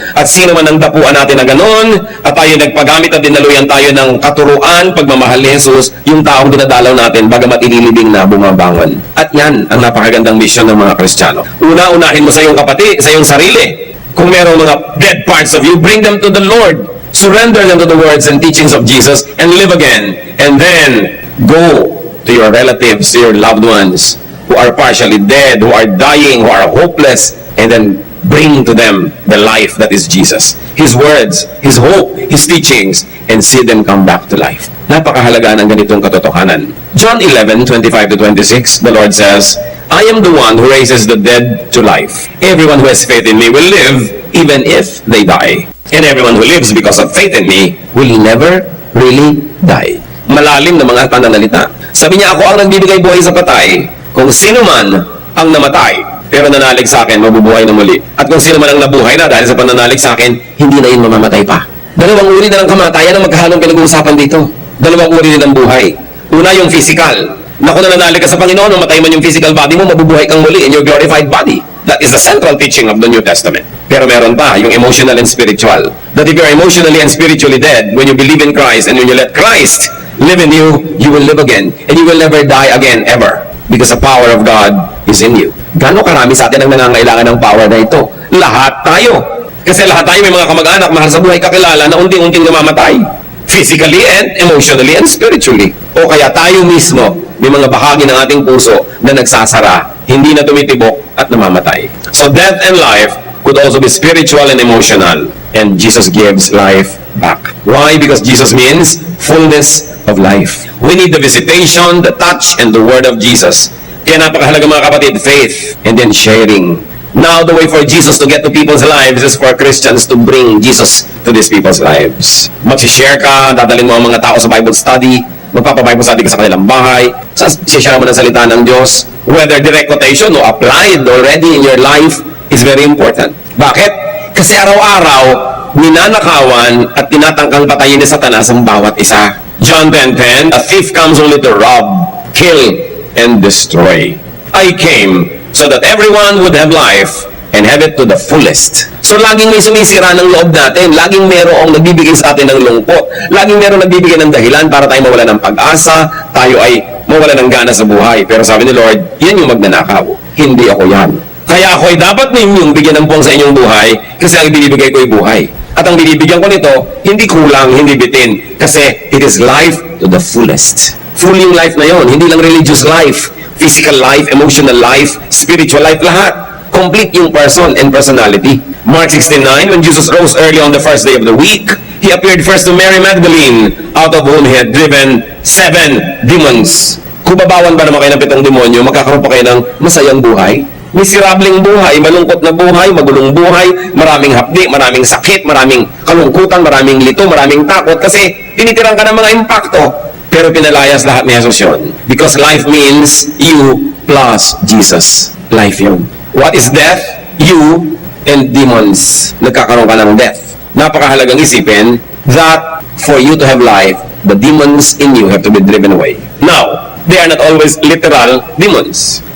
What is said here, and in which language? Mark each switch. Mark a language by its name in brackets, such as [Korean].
[Filipino] At sino man ang dapuan natin na ganon, at tayo nagpagamit at dinaluyan tayo ng katuruan, pagmamahal ni Jesus, yung taong dinadalaw natin, bagamat inilibing na bumabangon. At yan ang napakagandang misyon ng mga Kristiyano. Una-unahin mo sa iyong kapatid, sa iyong sarili. Kung merong mga [English] dead parts of you, bring them to the Lord. Surrender them to the words and teachings of Jesus and live again. And then, go to your relatives, to your loved ones, who are partially dead, who are dying, who are hopeless, and then bring to them the life that is Jesus. His words, His hope, His teachings, and see them come back to life. [Filipino] Napakahalaga ng ganitong katotohanan. [English] John 11:25-26, the Lord says, I am the one who raises the dead to life. Everyone who has faith in me will live even if they die. And everyone who lives because of faith in me will never really die. [Filipino] Malalim na mga pananalita. Sabi niya, ako ang nagbibigay buhay sa patay. Kung sino man ang namatay, pero nanalig sa akin, mabubuhay na muli. At kung sino man ang nabuhay na dahil sa pananalig sa akin, hindi na yun mamamatay pa. Dalawang uri na ng kamatayan ang magkahalong pinag-uusapan dito. Dalawang uri din ng buhay. Una, yung physical. Na kung nananalig ka sa Panginoon, mamatay man yung physical body mo, mabubuhay kang muli [English] in your glorified body. That is the central teaching of the New Testament. [Filipino] Pero meron pa, yung [English] emotional and spiritual. That if you're emotionally and spiritually dead, when you believe in Christ and when you let Christ live in you, you will live again. And you will never die again, ever. Because the power of God is in you. [Filipino] Gano'ng karami sa atin ang nangangailangan ng power na ito? Lahat tayo. Kasi lahat tayo may mga kamag-anak, mahal sa buhay, kakilala na unting-unting namamatay. [English] Physically and emotionally and spiritually. [Filipino] O kaya tayo mismo, may mga bahagi ng ating puso na nagsasara, hindi na tumitibok at namamatay. [English] So death and life could also be spiritual and emotional. And Jesus gives life back. Why? Because Jesus means fullness of life. We need the visitation, the touch, and the word of Jesus. [Filipino] Kaya napakahalaga mga kapatid, [English] faith, and then sharing. Now, the way for Jesus to get to people's lives is for Christians to bring Jesus to these people's lives. [Filipino] Mag-share ka, dadalhin mo ang mga tao sa Bible study, magpapa-Bible study ka sa kanilang bahay, share mo ng salita ng Diyos. [English] Whether direct quotation o applied already in your life is very important. [Filipino] Bakit? Kasi araw-araw, ninanakawan at tinatangkang patayin ni Satanas ang bawat isa. [English] John 10:10, a thief comes only to rob, kill, and destroy. I came so that everyone would have life and have it to the fullest. [Filipino] So laging may sumisira ng loob natin. Laging merong nagbibigay sa atin ng lungkot. Laging merong nagbibigay ng dahilan para tayo mawala ng pag-asa, tayo ay mawala ng gana sa buhay. Pero sabi ni Lord, yan yung magnanakaw. Hindi ako yan. Kaya ako ay dapat ninyong bigyan ng puwang sa inyong buhay kasi ang binibigay ko ay buhay. At ang binibigyan ko nito, hindi kulang, hindi bitin. Kasi [English] it is life to the fullest. Full [Filipino] yung life na yon, hindi lang [English] religious life, physical life, emotional life, spiritual life, lahat. Complete yung person and personality. Mark 16:9, when Jesus rose early on the first day of the week, He appeared first to Mary Magdalene, out of whom He had driven 7 demons. [Filipino] Kung babawan ba naman kayo ng 7 demonyo, magkakaroon pa kayo ng masayang buhay? Miserableng buhay, malungkot na buhay, magulong buhay, maraming hapdi, maraming sakit, maraming kalungkutan, maraming lito, maraming takot, kasi tinitirang ka ng mga impakto. Pero pinalayas lahat ni Jesus yun. [English] Because life means you plus Jesus. Life yun. What is death? You and demons. [Filipino] Nagkakaroon ka ng death. Napakahalagang isipin [English] that for you to have life, the demons in you have to be driven away. Now, they are not always literal demons.